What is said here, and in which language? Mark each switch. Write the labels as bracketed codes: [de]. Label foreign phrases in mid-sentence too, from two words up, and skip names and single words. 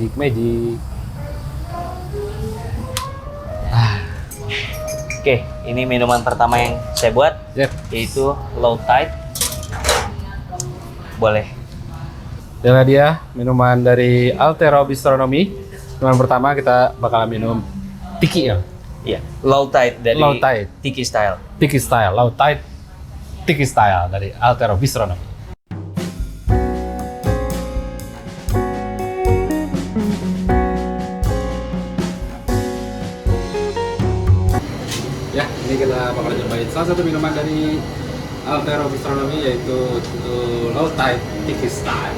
[id] Oke, ini minuman pertama yang saya buat, Yep. yaitu Low Tide. Boleh. Inilah dia minuman dari Altero Bistronomy. Minuman pertama kita bakalan minum Tiki ya. Iya, Low Tide dari Low Tide. Tiki Style. Tiki Style, Low Tide Tiki Style dari Altero Bistronomy. Ya, ini kita bakal cobain salah satu minuman dari Altero Bistronomy yaitu Low Tide Tiki Style.